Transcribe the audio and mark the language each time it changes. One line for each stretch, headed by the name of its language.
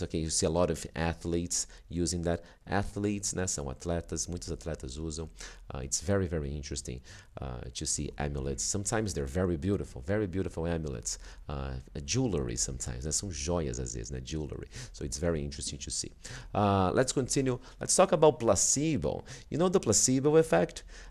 English: You see a lot of athletes using that.
Portuguese: Athletes, né, são atletas, muitos atletas usam.
English: It's very, very interesting to see amulets. Sometimes they're very beautiful amulets. Jewelry sometimes, né,
Portuguese: são joias às vezes,
English: né, jewelry. So it's very interesting to see. Let's continue. Let's talk about placebo. You know the placebo effect?